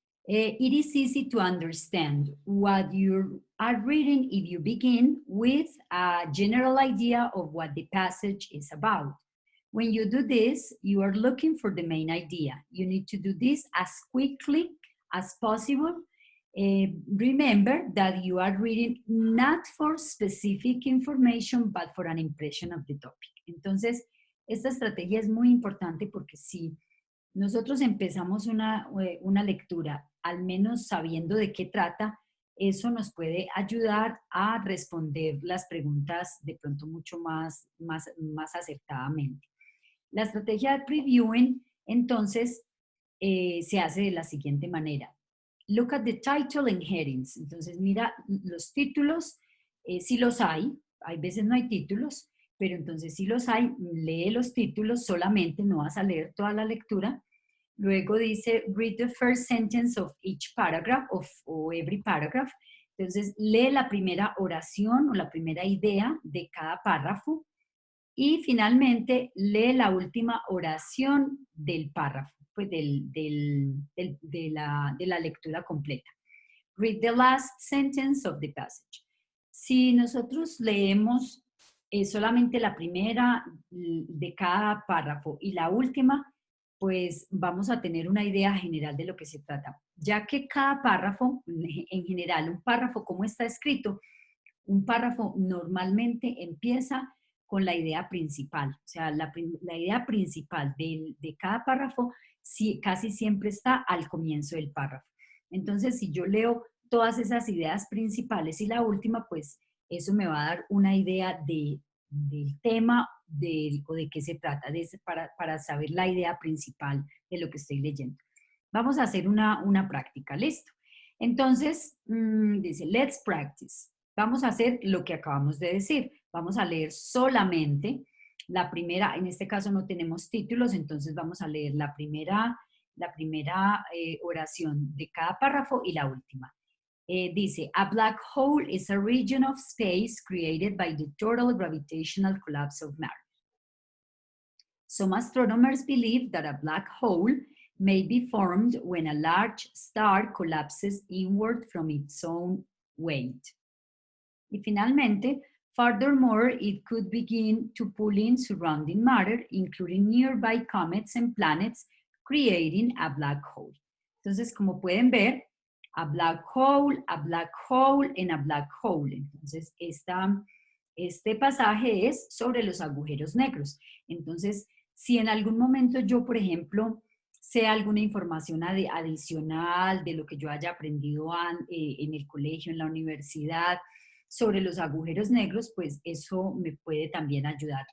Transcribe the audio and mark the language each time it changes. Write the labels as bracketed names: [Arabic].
[English] It is easy to understand what you are reading if you begin with a general idea of what the passage is about. When you do this, you are looking for the main idea. You need to do this as quickly as possible. Remember that you are reading not for specific information, but for an impression of the topic. [Spanish] Entonces, esta estrategia es muy importante porque si nosotros empezamos una lectura, al menos sabiendo de qué trata, eso nos puede ayudar a responder las preguntas de pronto mucho más acertadamente. La estrategia de previewing, entonces, se hace de la siguiente manera. [English] Look at the title and headings. [Spanish] Entonces, mira los títulos, si los hay veces no hay títulos, pero entonces si los hay, lee los títulos solamente, no vas a leer toda la lectura. Luego dice, [English] read the first sentence of each paragraph, [Spanish] o [English] every paragraph. [Spanish] Entonces, lee la primera oración o la primera idea de cada párrafo. Y finalmente, lee la última oración del párrafo, pues de la lectura completa. [English] Read the last sentence of the passage. [Spanish] Si nosotros leemos solamente la primera de cada párrafo y la última, pues vamos a tener una idea general de lo que se trata. Ya que cada párrafo, en general, un párrafo como está escrito, un párrafo normalmente empieza con la idea principal. O sea, la idea principal de cada párrafo casi siempre está al comienzo del párrafo. Entonces, si yo leo todas esas ideas principales y la última, pues eso me va a dar una idea del tema o de qué se trata, para saber la idea principal de lo que estoy leyendo. Vamos a hacer una práctica, ¿listo? Entonces, dice, [English] let's practice. [Spanish] Vamos a hacer lo que acabamos de decir. Vamos a leer solamente la primera, en este caso no tenemos títulos, entonces vamos a leer la primera oración de cada párrafo y la última. Dice, [English] a black hole is a region of space created by the total gravitational collapse of matter. Some astronomers believe that a black hole may be formed when a large star collapses inward from its own weight. [Spanish] Y finalmente, [English] furthermore, it could begin to pull in surrounding matter, including nearby comets and planets, creating a black hole. [Spanish] Entonces, como pueden ver, [English] a black hole, and a black hole. [Spanish] Entonces, este pasaje es sobre los agujeros negros. Entonces, si en algún momento yo, por ejemplo, sé alguna información adicional de lo que yo haya aprendido en el colegio, en la universidad, sobre los agujeros negros, pues eso me puede también ayudar.